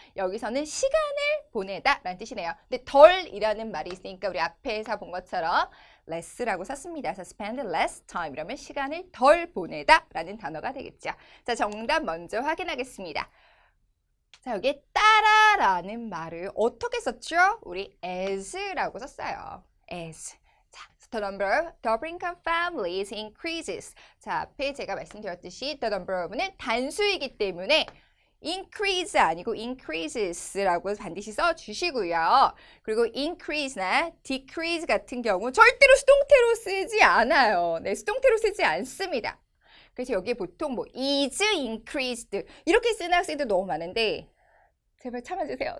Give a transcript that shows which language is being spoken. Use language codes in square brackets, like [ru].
[ko] 여기서는 시간을 보내다라는 뜻이네요. 근데 덜이라는 말이 있으니까 우리 앞에서 본 것처럼 less라고 썼습니다. 그래서 spend less time 이러면 시간을 덜 보내다라는 단어가 되겠죠. 자, 정답 먼저 확인하겠습니다. 자, 여기에 따라라는 말을 어떻게 썼죠? 우리 as라고 썼어요. as. [en] The number of double income families increases. [ko] 자, 앞에 제가 말씀드렸듯이 the number of는 단수이기 때문에 increase 아니고 increases라고 반드시 써주시고요. 그리고 increase나 decrease 같은 경우 절대로 수동태로 쓰지 않아요. 네, 수동태로 쓰지 않습니다. 그래서 여기에 보통 뭐 is increased 이렇게 쓰는 학생도 너무 많은데 제발 참아주세요.